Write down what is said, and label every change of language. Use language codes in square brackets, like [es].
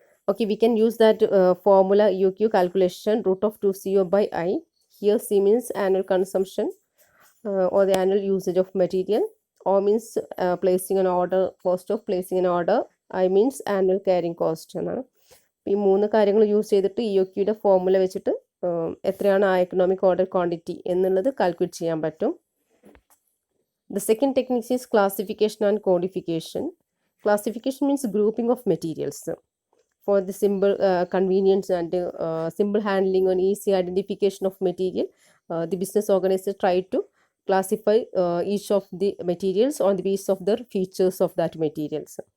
[en] Okay, we can use that formula EOQ calculation, root of 2CO by I. Here C means annual consumption or the annual usage of material. O means placing an order, cost of placing an order. I means annual carrying cost [ml] എന്നാണ്. ഈ മൂന്ന് കാര്യങ്ങൾ use ചെയ്തിട്ട് E O ക്യൂയുടെ formula വെച്ചിട്ട് എത്രയാണ് ആ economic order quantity എന്നുള്ളത് calculate ചെയ്യാൻ പറ്റും. [en] The second technique is classification and codification. Classification means grouping of materials. For the simple convenience and simple handling and easy identification of material, the business organizer try to classify each of the materials on the basis of the features of that materials.